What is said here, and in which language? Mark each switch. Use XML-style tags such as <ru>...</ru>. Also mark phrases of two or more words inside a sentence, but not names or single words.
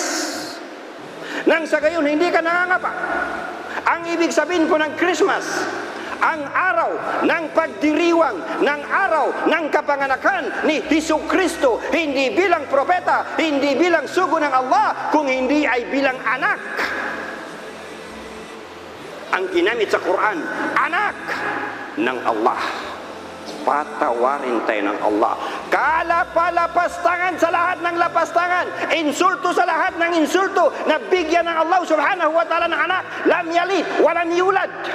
<tl>Nang sa gayon, hindi ka nangangapa. Ang ibig sabihin po ng Christmas, ang araw ng pagdiriwang, ng araw ng kapanganakan ni Jesucristo, hindi bilang propeta, hindi bilang sugo ng Allah, kung hindi ay bilang anak. Ang ginamit sa Quran, anak ng Allah. Patawarin tayo ng Allah. Kalapalapastangan sa lahat ng lapastangan, insulto sa lahat ng insulto, na bigyan ng Allah</tl> <ar>سبحانه وتعالى</ar> <tl>ng anak.</tl> <ar>لم يلد ولم يولد.</ar>